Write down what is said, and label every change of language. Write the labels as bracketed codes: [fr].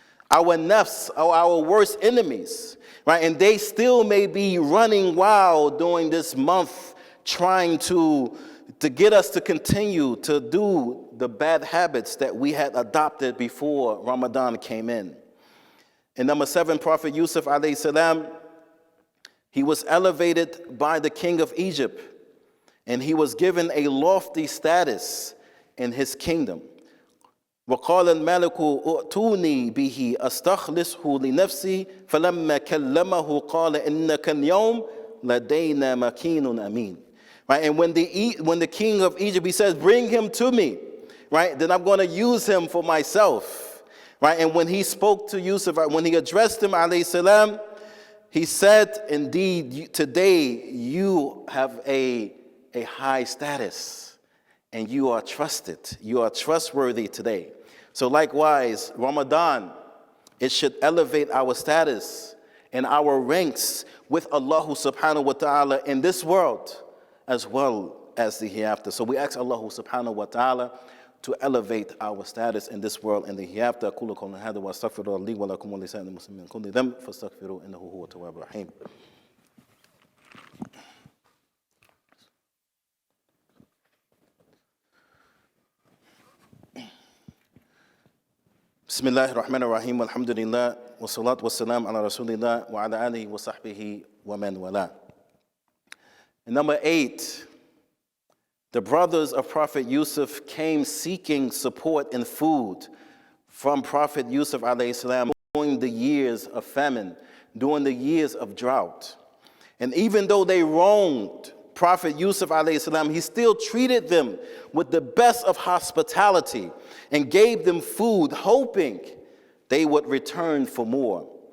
[en] Our nafs are our worst enemies, right? And they still may be running wild during this month, trying to get us to continue to do the bad habits that we had adopted before Ramadan came in. And number 7, Prophet Yusuf alayhi salam, he was elevated by the king of Egypt, and he was given a lofty status in his kingdom. [ar] وقال الملك ائتوني به أستخلصه لنفسي فلما كلمه قال إنك اليوم لدينا مكين أمين. [en] Right, and when the king of Egypt, he says, bring him to me, right, then I'm going to use him for myself, right? And when he spoke to Yusuf, when he addressed him, alayhi salam, he said, indeed, today you have a high status, and you are trusted, you are trustworthy today. So likewise, Ramadan, it should elevate our status and our ranks with Allah subhanahu wa ta'ala in this world, as well as the hereafter. So we ask Allah subhanahu wa ta'ala to elevate our status in this world and the hereafter. [ar] أقول قولي هذا وأستغفر الله لي ولكم ولسائر المسلمين من كل ذنب فاستغفروه إنه هو التواب الرحيم. بسم الله الرحمن الرحيم والحمد لله والصلاة والسلام على رسول الله وعلى آله وصحبه ومن والاه. [en] And number 8, the brothers of Prophet Yusuf came seeking support and food from Prophet Yusuf alayhi salam during the years of famine, during the years of drought. And even though they wronged Prophet Yusuf alayhi salam, he still treated them with the best of hospitality and gave them food, hoping they would return for more.